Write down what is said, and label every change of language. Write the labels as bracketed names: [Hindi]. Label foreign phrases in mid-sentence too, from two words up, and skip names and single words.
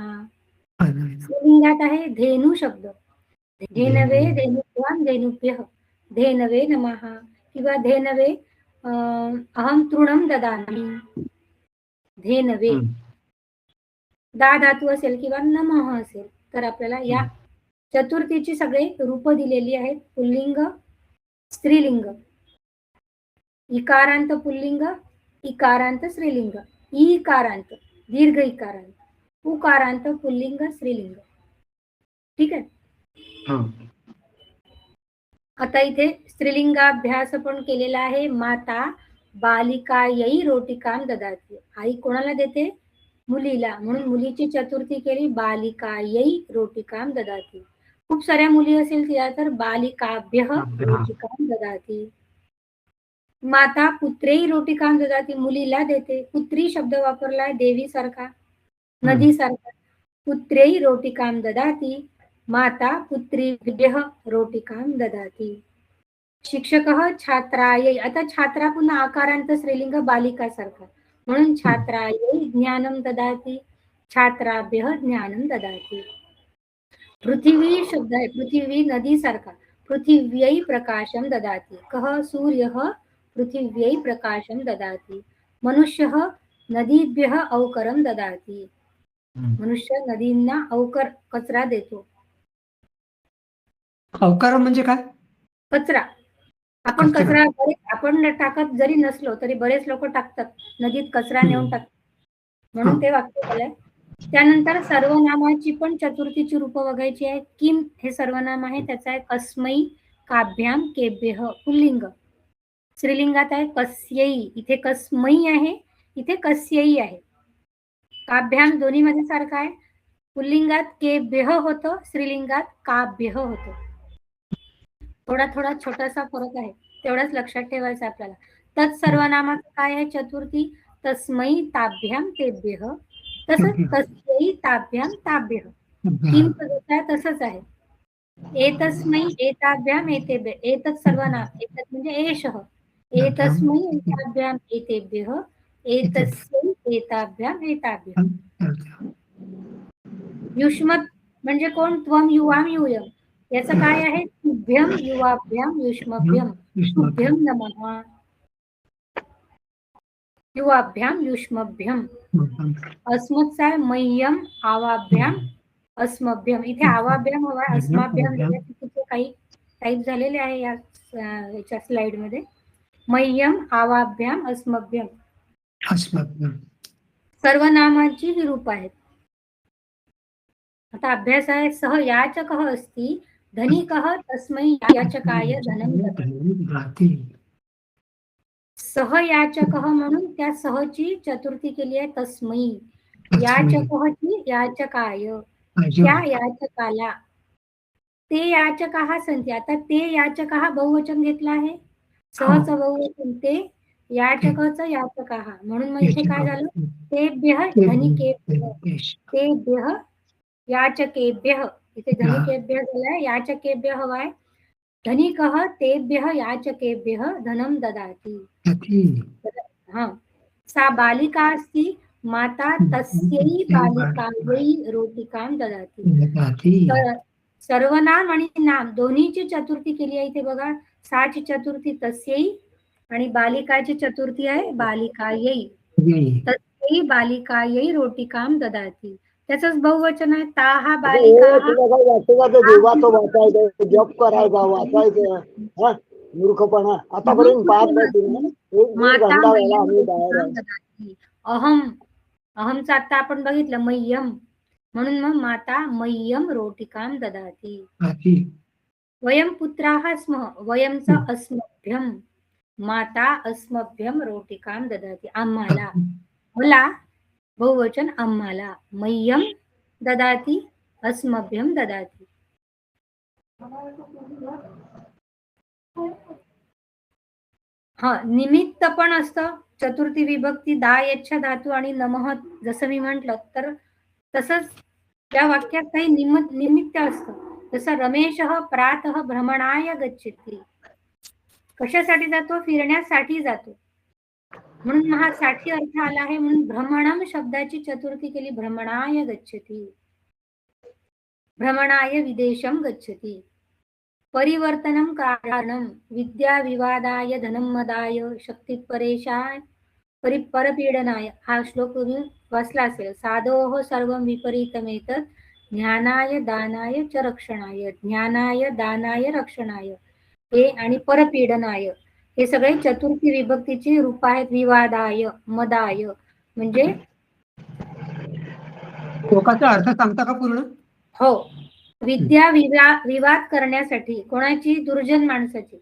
[Marathi] स्त्रीलिंगात आहे धेनू शब्द, [Sanskrit] धेनवे धेनुभ्यां धेनुभ्यः, धेनवे नमः किंवा धेनवे अहं तृणं ददामि, धेनवे. [Marathi] दा धातू असेल किंवा नमः असेल तर आपल्याला या चतुर्थीची सगळे रूप दिलेली आहेत. पुल्लिंग स्त्रीलिंग, इकारांत पुल्लिंग, इकारांत स्त्रीलिंग, ईकारांत दीर्घ इकारांत, उकारांत पुल्लिंग स्त्रीलिंग. ठीक आहे. आता इथे स्त्रीलिंगाभ्यास पण केलेला आहे. [Sanskrit] माता बालिकायै रोटिकां ददाति, [Marathi] आई कोणाला देते? मुलीला, म्हणून मुलीची चतुर्थी केली [Sanskrit] बालिकायै रोटिकां ददाति. [Marathi] खूप साऱ्या मुली असेल तिला तर [Sanskrit] बालिकाभ्यः रोटिकां ददाति. माता पुत्रै रोटिकां ददाति, [Marathi] मुलीला देते. पुत्री शब्द वापरलाय देवी सारखा, नदी सारखा. [Sanskrit] पुत्रै रोटिकां ददाति, माता पुत्रीभ्यः रोटिकां ददाति. शिक्षकः छात्रायै, [Marathi] आता छात्रा पुन्हा आकारांत स्त्रीलिंग बालिका सारखा, म्हणून [Sanskrit] छात्रायै ज्ञानं ददाति, छात्राभ्यः ज्ञानं ददाति. [Marathi] पृथिवी शब्द आहे, पृथिवी नदी सारखा, [Sanskrit] पृथिव्यै प्रकाशं ददाति. कः? सूर्यः पृथिव्यै प्रकाशं ददाति. मनुष्यः नदीभ्यः अवकरं ददाति, [Marathi] मनुष्य नदींना अवकर कचरा देतो. अवकार म्हणजे काय? कचरा. आपण कचरा आपण टाकत जरी नसलो तरी बरेच लोक टाकतात, नदीत कचरा नेऊन टाकतात, म्हणून ते वाक्य झालंय. त्यानंतर सर्वनामाची पण चतुर्थीची रूप बघायची आहे. किम हे सर्वनाम आहे, त्याचा आहे [Sanskrit] कस्मै काभ्याम केभ्यः [Marathi] पुल्लिंग. स्त्रीलिंगात आहे कस्यै, इथे कस्मै आहे, इथे कस्यै आहे. काभ्याम दोन्ही मध्ये सारखा आहे. पुल्लिंगात केभ्यः होतं, स्त्रीलिंगात काभ्यः होतं. थोडा थोडा छोटासा फरक आहे, तेवढाच लक्षात ठेवायचं आपल्याला. तत्सर्वनामाचं काय आहे चतुर्थी? [Sanskrit] तस्मै ताभ्याम तेभ्यः, तसंच तस्यै ताभ्याम ताभ्यः. [Marathi] तीन पद्धत आहे तसंच आहे. [Sanskrit] एतस्मै एताभ्याम एतेभ्य, एतत् सर्वनाम, [Marathi] एतत् म्हणजे एषः, [Sanskrit] एतस्मै एताभ्याम एतेभ्यः, एतस्यै एताभ्याम एताभ्यः. [Marathi] युष्मत् म्हणजे कोण? [Sanskrit] त्वम युवाम यूयम, [Marathi] याचं काय आहे? [Sanskrit] तुभ्यम युवाभ्याम युष्मभ्यम, तुभ्यम नमः, युवाभ्याम युष्मभ्यम. [Marathi] अस्मत्चा आहे [Sanskrit] मह्यम आवाभ्याम अस्मभ्यम. [Marathi] इथे आवाभ्याम हवा, अस्माभ्याम तिथे काही टाईप झालेले आहे याच्या स्लाइड मध्ये. [Sanskrit] मह्यम आवाभ्याम अस्मभ्यम. [Marathi] सर्वनामाची ही रूप आहेत. आता अभ्यास आहे. [Sanskrit] सह याचकः अस्ति, धनिकः तस्मै याचकाय धनं ददाति. सह याचकः [Marathi] म्हणून त्या सहची चतुर्थी केली आहे तस्मै. याचकःची याचकाय, त्या याचकाला. [Sanskrit] ते याचकाः सन्ति, [Marathi] आता [Sanskrit] ते याचकाः [Marathi] बहुवचन घेतला आहे, सहचं बहुवचन ते, याचकचं याचकाः, म्हणून मग इथे काय झालं? [Sanskrit] तेभ्यः धनिकेभ्यः, तेभ्यः याचकेभ्यः. [Marathi] इथे धनिकेभ्यः झालाय, याचकेभ्यः हवाय. [Sanskrit] धनिकः तेभ्यः याचकेभ्यः धनं ददाति. [Marathi] हा. [Sanskrit] सा बालिका अस्ति, माता तस्यै बालिकायै रोटिकां ददाति. [Marathi] सर्वनाम आणि नाम दोन्हीची चतुर्थी केली आहे इथे बघा. साची चतुर्थी तस्यै आणि बालिकाची चतुर्थी आहे बालिकायै. [Sanskrit] तस्यै येई बालिका येई रोटिकाम ददाती. [Marathi] त्याचंच बहुवचन आहे. ता हा हे [Sanskrit] बालिका [Marathi] तुला काय वाटतं का ते देवाचं वाचायचं जप करायचं वाचायचं हा मूर्खपणा आतापर्यंत पाहत नाही तुला एक दीड [Sanskrit] माता [Marathi] घंटा झाला [Sanskrit] मह्यम [Marathi] आम्ही बाहेर [Sanskrit] रोटिकाम [Marathi] आहे. ददाती. अहम, अहमचा आता आपण बघितलं मह्यम, म्हणून मग [Sanskrit] माता मह्यम रोटिकाम ददाती. हाती. वयम पुत्राः स्मः, वयमचा अस्मभ्यम, माता अस्मभ्यम रोटिकाम ददाती. [Marathi] आम्हाला, मला बहुवचन आम्हाला, [Sanskrit] मह्यम ददाती, अस्मभ्यम ददाती. [Marathi] हा निमित्त पण असतं. चतुर्थी विभक्ती दा यच्छ धातू आणि नमः जसं मी म्हंटल तर तसंच त्या वाक्यात काही निमित्त असतं. [Sanskrit] जसं रमेशः प्रातः भ्रमणाय गच्छति. [Marathi] कशासाठी जातो? फिरण्यासाठी जातो. म्हणून हा साठी अर्थ आला आहे. म्हणून भ्रमणम शब्दाची चतुर्थी केली. [Sanskrit] भ्रमणाय गच्छति, भ्रमणाय विदेशम गच्छति. परिवर्तनम कारणम विद्या विवादाय धनम मदाय शक्ती परेशाय परपीडनाय. [Marathi] हा श्लोक तुम्ही वाचला असेल. [Sanskrit] साधोः सर्वं विपरीतमेतत् ज्ञानाय दानाय च रक्षणाय. ज्ञानाय दानाय रक्षणाय [Marathi] हे आणि परपीडनाय हे सगळे चतुर्थी विभक्तीची रूप आहेत. विवादाय, मदाय म्हणजे श्लोकाचा अर्थ सांगता का पूर्ण? हो, विद्या विवाद करण्यासाठी. कोणाची? दुर्जन माणसाची.